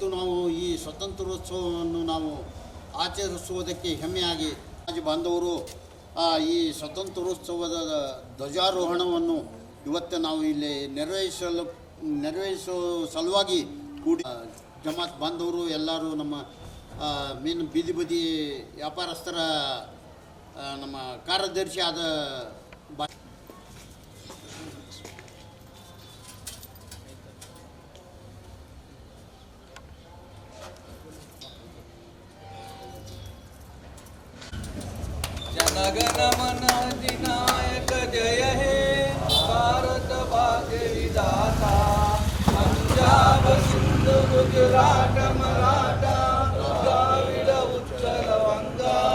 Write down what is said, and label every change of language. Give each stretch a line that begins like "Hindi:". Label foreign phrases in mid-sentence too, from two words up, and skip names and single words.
Kannada: ನಾವು ಈ ಸ್ವಾತಂತ್ರ್ಯೋತ್ಸವವನ್ನು ನಾವು ಆಚರಿಸುವುದಕ್ಕೆ ಹೆಮ್ಮೆಯಾಗಿ ಬಾಂಧವರು ಈ ಸ್ವಾತಂತ್ರ್ಯೋತ್ಸವದ ಧ್ವಜಾರೋಹಣವನ್ನು ಇವತ್ತು ನಾವು ಇಲ್ಲಿ ನೆರವೇರಿಸುವ ಸಲುವಾಗಿ ಕೂಡಿ ಜಮಾತ್ ಬಾಂಧವರು ಎಲ್ಲರೂ ನಮ್ಮ ಮೇನ್ ಬೀದಿ ಬದಿ ವ್ಯಾಪಾರಸ್ಥರ ನಮ್ಮ ಕಾರ್ಯದರ್ಶಿ ಆದ
Bangla: জনগণ মন অধিনায়ক জয় হে ভারত ভাগ্য বিধাতা পঞ্জাব সিন্ধু গুজরাট মরাঠা দ্রাবিড় উৎকল বঙ্গ